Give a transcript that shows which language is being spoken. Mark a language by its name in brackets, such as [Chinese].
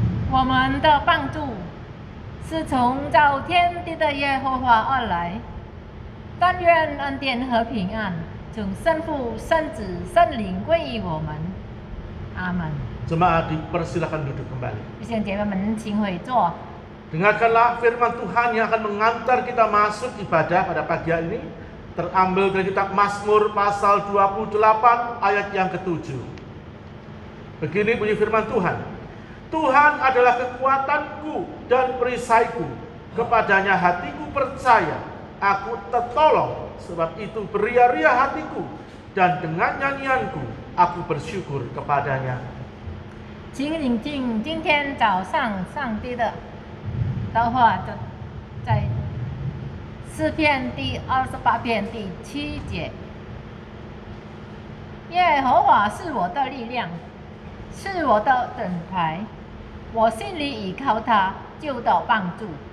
[Chinese] 我们的帮助是从造天地的耶和华而来，但愿恩典和平安从圣父、圣子、圣灵归于我们。阿门。 [Indonesian] Jemaat dipersilakan duduk kembali. [Chinese] 弟兄姐妹们，请回座。 [Indonesian] Dengarkanlah firman Tuhan yang akan mengantar kita masuk ibadah pada pagi hari ini. Terambil dari kitab Mazmur pasal 28 ayat yang ke-7. Begini bunyi firman Tuhan. Tuhan adalah kekuatanku dan perisaiku. Kepadanya hatiku percaya. Aku tertolong. Sebab itu beria-ria hatiku. Dan dengan nyanyianku aku bersyukur kepadanya. [Chinese] 请聆听今天早上上帝的话，在诗篇第28篇第7节。耶和华是我的力量，是我的盾牌，我心里倚靠他，就得帮助。